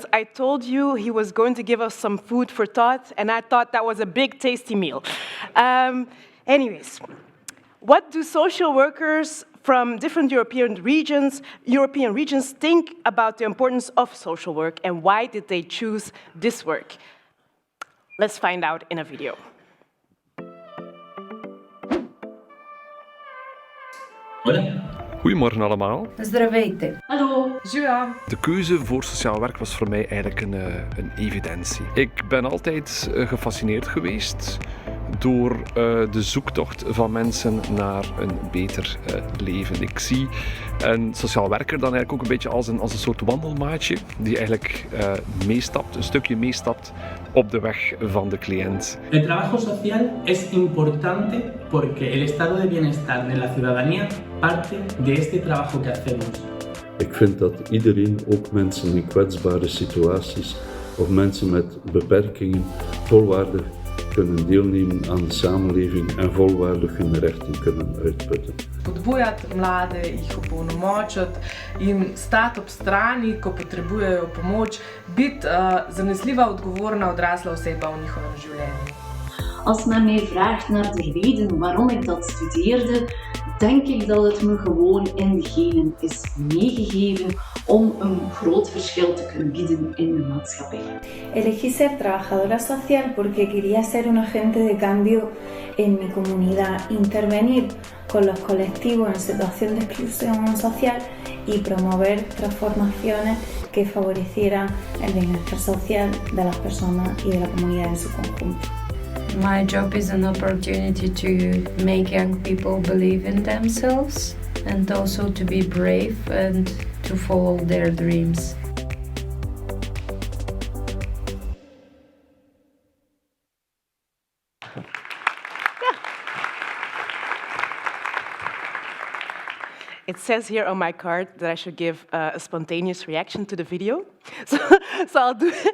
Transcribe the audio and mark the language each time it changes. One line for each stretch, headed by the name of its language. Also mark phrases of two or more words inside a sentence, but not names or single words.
English: I told you he was going to give us some food for thought, and I thought that was a big, tasty meal. Anyways, what do social workers from different European regions think about the importance of social work, and why did they choose this work? Let's find out in a video.
Dutch: Goedemorgen allemaal.
Bulgarian: Здравейте.
Dutch: Hallo. Zua. De keuze voor sociaal werk was voor mij eigenlijk een evidentie. Ik ben altijd gefascineerd geweest door de zoektocht van mensen naar een beter leven. Ik zie een sociaal werker dan eigenlijk ook een beetje als een soort wandelmaatje die eigenlijk meestapt, een stukje meestapt op de weg van de cliënt.
Spanish: El trabajo social es importante porque el estado de bienestar de la ciudadanía parte de este trabajo que hacemos.
Dutch: Ik vind dat iedereen, ook mensen in kwetsbare situaties of mensen met beperkingen, volwaardig kunnen deelnemen aan de samenleving en volwaardig hun rechten kunnen uitputten.
Slovenian: Spodbujati mlade, jih opolnomočiti, jim stati ob strani, ko potrebujejo pomoč, biti zanesljiva, odgovorna odrasla oseba v njihovem življenju.
Dutch: Als men mij vraagt naar de reden waarom ik dat studeerde, denk ik dat het me gewoon in de genen is meegegeven om een groot verschil te kunnen bieden in de maatschappij.
Spanish: Elegí ser trabajadora social porque quería ser un agente de cambio en mi comunidad, intervenir con los colectivos en situación de exclusión social y promover transformaciones que favorecieran el bienestar social de las personas y de la comunidad en su conjunto.
English: My job is an opportunity to make young people believe in themselves and also to be brave and to follow their dreams. It says here on my card that I should give a spontaneous reaction to the video, so I'll do it.